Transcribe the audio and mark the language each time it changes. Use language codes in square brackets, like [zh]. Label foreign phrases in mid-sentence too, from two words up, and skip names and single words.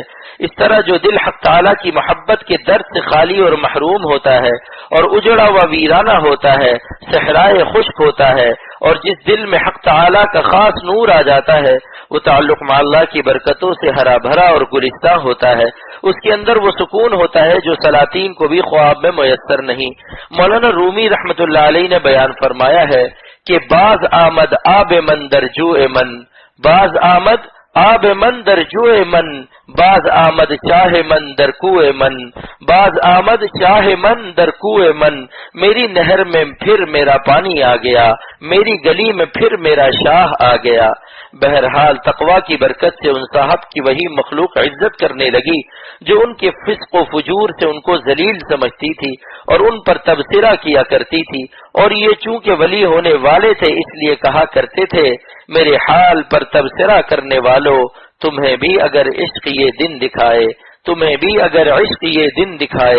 [ur] اس طرح جو دل حق تعالیٰ کی محبت کے درد سے خالی اور محروم ہوتا ہے اور اجڑا ہوا ویرانہ ہوتا ہے، صحرائے خشک ہوتا ہے، اور جس دل میں حق تعالیٰ کا خاص نور آ جاتا ہے وہ تعلق مع اللہ کی برکتوں سے ہرا بھرا اور گلستہ ہوتا ہے، اس کے اندر وہ سکون ہوتا ہے جو سلاطین کو بھی خواب میں میسر نہیں۔ مولانا رومی رحمت اللہ علیہ نے بیان فرمایا ہے کہ [fa] باز آمد آب من در جوئے من، باز آمد آب من در جوئے من، باز آمد چاہ من در کوئے من، باز آمد چاہ من در کوئے من، [ur] میری نہر میں پھر میرا پانی آ گیا، میری گلی میں پھر میرا شاہ آ گیا۔ بہرحال تقوی کی برکت سے ان صاحب کی وہی مخلوق عزت کرنے لگی جو ان کے فسق و فجور سے ان کو ذلیل سمجھتی تھی اور ان پر تبصرہ کیا کرتی تھی، اور یہ چونکہ ولی ہونے والے تھے اس لیے کہا کرتے تھے، میرے حال پر تبصرہ کرنے والوں، تمہیں بھی اگر عشق یہ دن دکھائے، تمہیں بھی اگر عشق یہ دن دکھائے۔